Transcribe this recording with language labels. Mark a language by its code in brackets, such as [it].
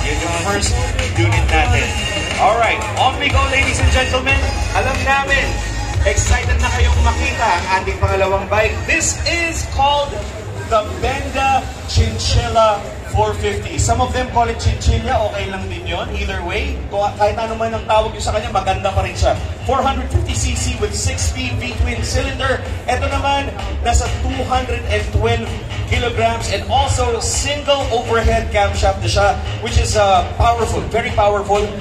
[tl] Yan yung first unit natin. [en] Alright, on we go, ladies and gentlemen. [tl] Alam namin, excited na kayong makita ang ating pangalawang bike. [en] This is called the Benda Chinchilla 450. Some of them call it Chinchilla. [tl] Okay lang din yun. [en] Either way, [tl] kahit ano man ang tawag nyo sa kanya, maganda pa rin siya. [en] 450cc with 6-speed V-twin cylinder. [tl] Ito naman, [en] nasa 212 kilograms and also single overhead camshaft na siya, which is powerful, very powerful.